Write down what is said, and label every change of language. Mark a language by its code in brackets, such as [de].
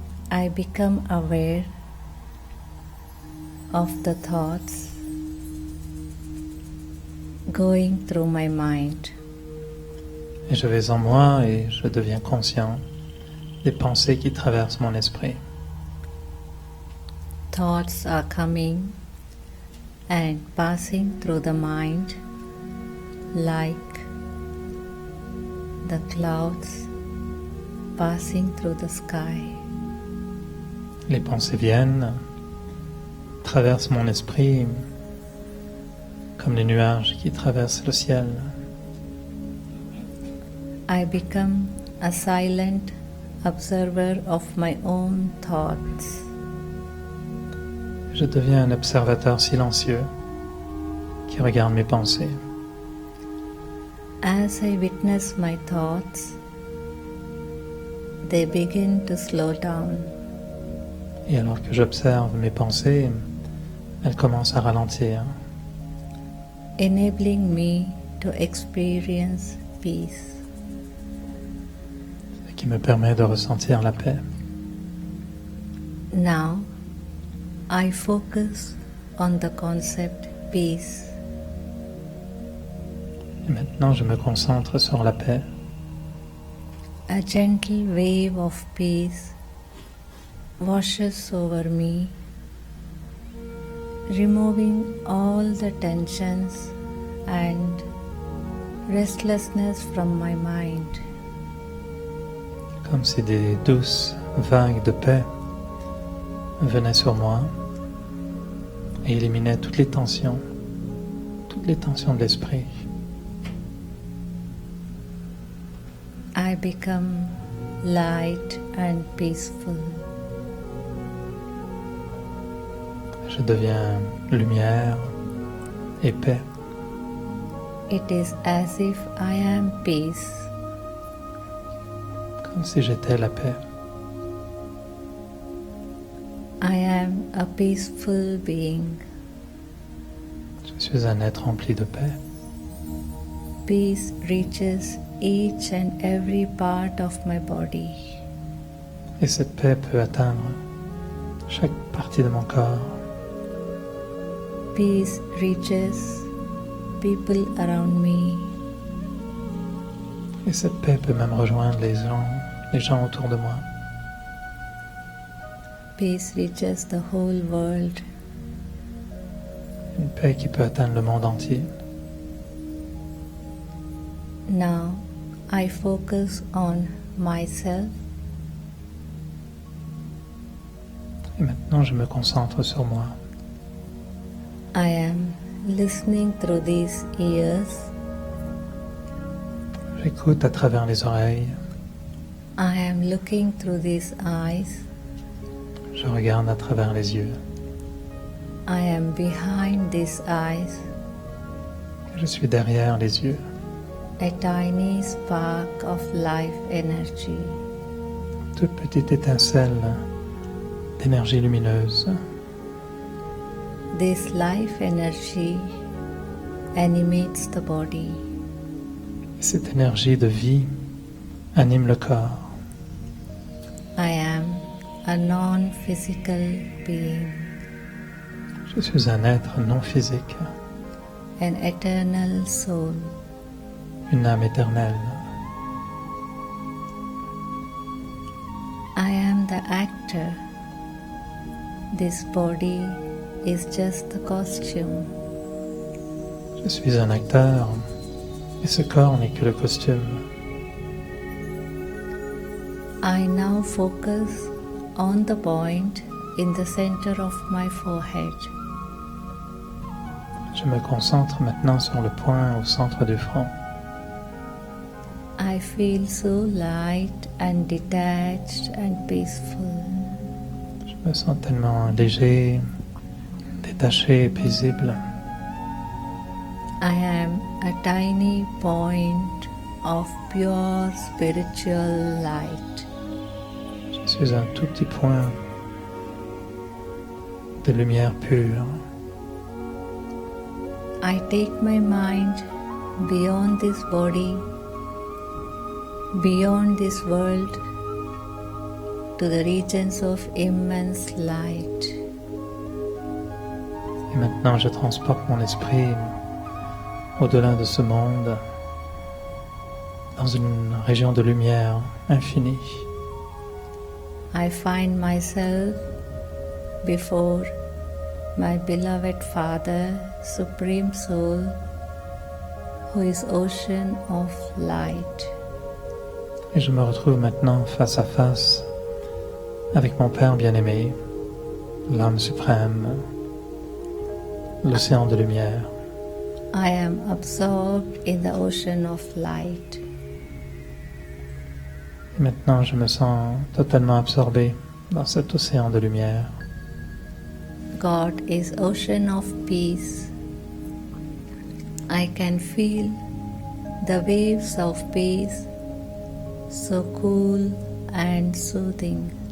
[en] I become aware of the thoughts going through my mind. [fr] Et je vais en moi et je deviens conscient des pensées qui traversent mon esprit. [en] Thoughts are coming and passing through the mind like the clouds passing through the sky. [fr] Les pensées viennent, traversent mon esprit comme les nuages qui traversent le ciel. [en] I become a silent observer of my own thoughts. [fr] Je deviens un observateur silencieux qui regarde mes pensées. [en] As I witness my thoughts, they begin to slow down. [fr] Et alors que j'observe mes pensées, elles commencent à ralentir, [en] enabling me to experience peace. [fr] ce qui me permet de ressentir la paix. [en] Now, I focus on the concept peace. [fr] Et maintenant, je me concentre sur la paix. [en] A gentle wave of peace washes over me, removing all the tensions and restlessness from my mind. [fr] Comme si des douces vagues de paix venaient sur moi et éliminaient toutes les tensions de l'esprit. [en] I become light and peaceful. [fr] Je deviens lumière et paix. [en] It is as if I am peace. [fr] Comme si j'étais la paix. [en] I am a peaceful being. [fr] Je suis un être rempli de paix. [en] Peace reaches each and every part of my body. [fr] Et cette paix peut atteindre chaque partie de mon corps. [en] Peace reaches people around me. [fr] Et cette paix peut même rejoindre les gens autour de moi. [en] Peace reaches the whole world. [fr] Une paix qui peut atteindre le monde entier. [en] Now I focus on myself. [fr] Et maintenant, je me concentre sur moi. [en] I am listening through these ears. [fr] J'écoute à travers les oreilles. [en] I am looking through these eyes. [fr] Je regarde à travers les yeux. [en] I am behind these eyes. [fr] Je suis derrière les yeux. [en] A tiny spark of life energy. [fr] Toute petite étincelle d'énergie lumineuse. [en] This life energy animates the body. [fr] Cette énergie de vie anime le corps. [en] I am a non-physical being, [fr] Je suis un être non physique, [en] an eternal soul. [fr] une âme éternelle. [en] I am the actor. This body is just the costume. [fr] Je suis un acteur et ce corps n'est que le costume. [en] I now focus on the point in the center of my forehead. [fr] Je me concentre maintenant sur le point au centre du front. [en] I feel so light and detached and peaceful. [fr] Je me sens tellement léger, détaché et paisible. [en] I am a tiny point of pure spiritual light. [fr] Je suis un tout petit point de lumière pure. [en] I take my mind beyond this body, beyond this world, to the regions of immense light. [fr] Et maintenant, je transporte mon esprit au-delà de ce monde, dans une région de lumière infinie. [en] I find myself before my beloved Father, Supreme Soul, who is ocean of light. [fr] Et je me retrouve maintenant face à face avec mon Père bien-aimé, l'âme suprême, l'océan de lumière. [en] I am absorbed in the ocean of light. [fr] Et maintenant, je me sens totalement absorbé dans cet océan de lumière. [en] God is ocean of peace. I can feel the waves of peace, so cool and soothing.